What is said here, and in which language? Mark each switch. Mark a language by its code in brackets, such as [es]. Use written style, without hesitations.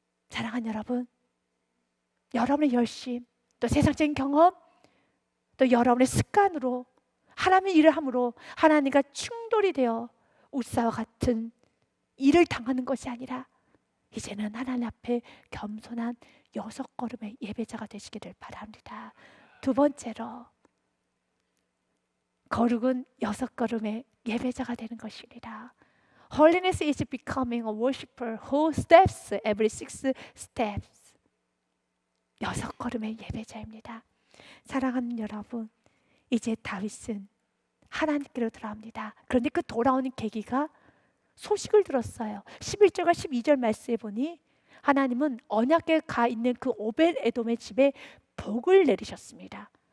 [ko] 사랑하는 여러분, 여러분의 열심, 또 세상적인 경험, 또 여러분의 습관으로 하나님의 일을 함으로 하나님과 충돌이 되어 우사와 같은 일을 당하는 것이 아니라 이제는 하나님 앞에 겸손한 6걸음의 예배자가 되시기를 바랍니다. 두 번째로 거룩은 6걸음의 예배자가 되는 것이니라. [en] Holiness is becoming a worshiper who steps every 6 steps. [ko] 6걸음의 예배자입니다. 사랑하는 여러분, 이제 다윗은 하나님께로 돌아옵니다. 그런데 그 돌아오는 계기가 소식을 들었어요. 11절과 12절 말씀에 보니 하나님은 언약궤가 가 있는 그 오벳 에돔의 집에 복을 내리셨습니다.